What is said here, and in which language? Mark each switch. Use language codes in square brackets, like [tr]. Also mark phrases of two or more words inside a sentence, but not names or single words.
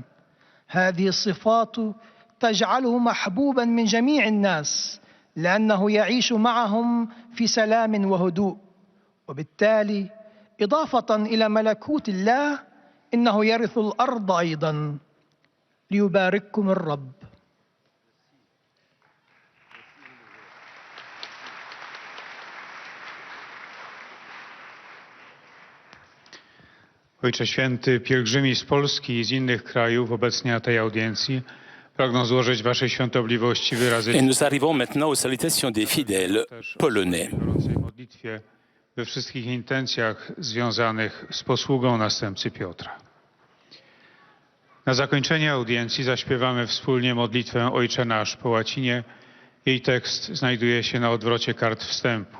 [ar] هذه الصفات تجعله محبوبا من جميع الناس لأنه يعيش معهم في سلام وهدوء، وبالتالي إضافة إلى ملكوت الله إنه يرث الأرض أيضا. ليبارككم الرب. [pl] Ojcze Święty, pielgrzymi z Polski i z innych krajów obecnie na tej audiencji pragną złożyć Waszej Świątobliwości wyrazy [fr] Et nous arrivons maintenant aux salutations des fidèles polonais. [pl] w modlitwie we wszystkich intencjach związanych z posługą następcy Piotra. Na zakończenie audiencji zaśpiewamy wspólnie modlitwę Ojcze Nasz po łacinie. Jej tekst znajduje się na odwrocie kart wstępu.